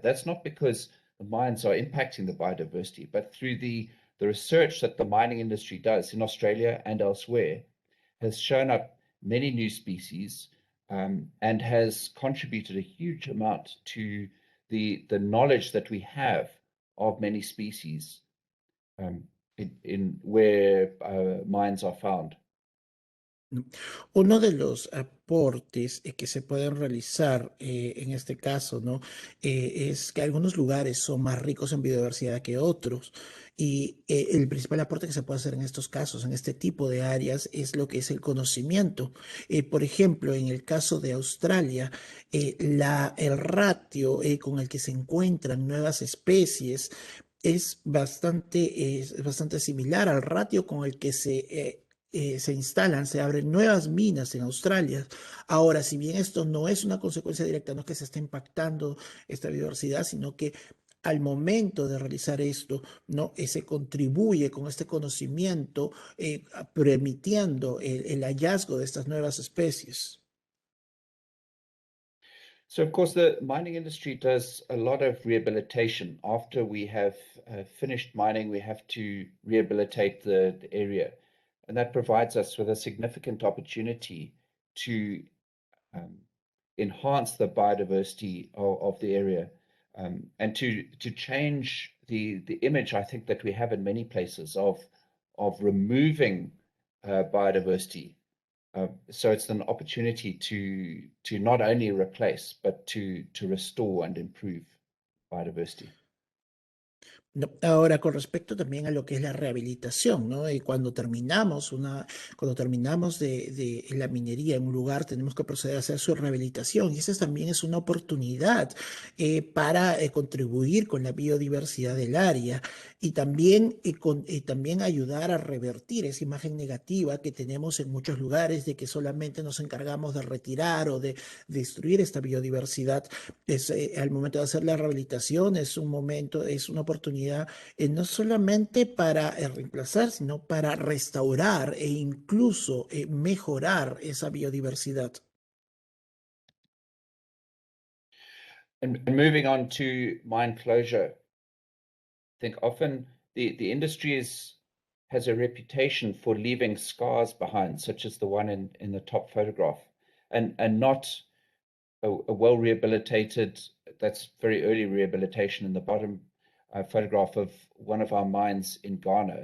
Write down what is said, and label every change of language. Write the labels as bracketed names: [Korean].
[English] That's not because the mines are impacting the biodiversity, but through the research that the mining industry does in Australia and elsewhere has shown up many new species and has contributed a huge amount to the knowledge that we have of many species in where mines are found. [Spanish] Uno de los aportes que se pueden realizar en este caso, ¿no? Es que algunos lugares son más ricos en biodiversidad que otros. Y el principal aporte que se puede hacer en estos casos, en este tipo de áreas, es lo que es el conocimiento. Por ejemplo, en el caso de Australia, el ratio con el que se encuentran nuevas especies es bastante similar al ratio con el que se instalan, se abren nuevas minas en Australia. Ahora, si bien esto no es una consecuencia directa, no es que se esté impactando esta biodiversidad, sino que al momento de realizar esto, ¿no? Se contribuye con este conocimiento, permitiendo el hallazgo de estas nuevas especies. [English] So, of course, the mining industry does a lot of rehabilitation. After we have finished mining, we have to rehabilitate the area. And that provides us with a significant opportunity to enhance the biodiversity of the area and to change the image I think that we have in many places of removing biodiversity. So it's an opportunity to not only replace, but to restore and improve biodiversity. [Spanish] No, ahora, con respecto también a lo que es la rehabilitación, ¿no? Y cuando terminamos de la minería en un lugar, tenemos que proceder a hacer su rehabilitación. Y esa también es una oportunidad para contribuir con la biodiversidad del área y también ayudar a revertir esa imagen negativa que tenemos en muchos lugares de que solamente nos encargamos de retirar o de destruir esta biodiversidad. Al momento de hacer la rehabilitación es una oportunidad no solamente para reemplazar, sino para restaurar e incluso mejorar esa biodiversidad. [English] And moving on to mine closure, I think often the industry has a reputation for leaving scars behind, such as the one in the top photograph, and not a well rehabilitated, that's very early rehabilitation in the bottom photograph of one of our mines in Ghana.